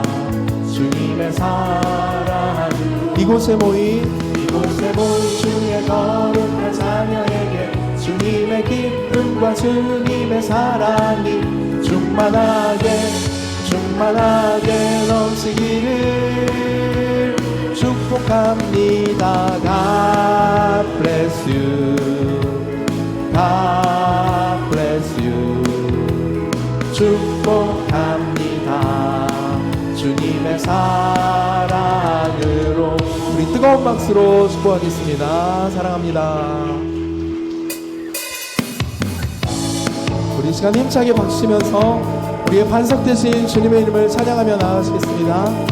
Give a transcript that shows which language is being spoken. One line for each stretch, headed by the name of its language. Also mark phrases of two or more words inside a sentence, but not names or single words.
Korean: 주님의 사랑으로 이곳에 모인 주의 거룩한 자녀에게 주님의 기쁨과 주님의 사랑이 충만하게 넘치기를 축복합니다.
English: God bless you. God bless you.
Korean: 축복합니다. 주님의 사랑으로 우리 뜨거운 박수로 축복하겠습니다. 사랑합니다. 우리 시간 힘차게 박수치면서 우리의 반석 되신 주님의 이름을 찬양하며 나아가시겠습니다.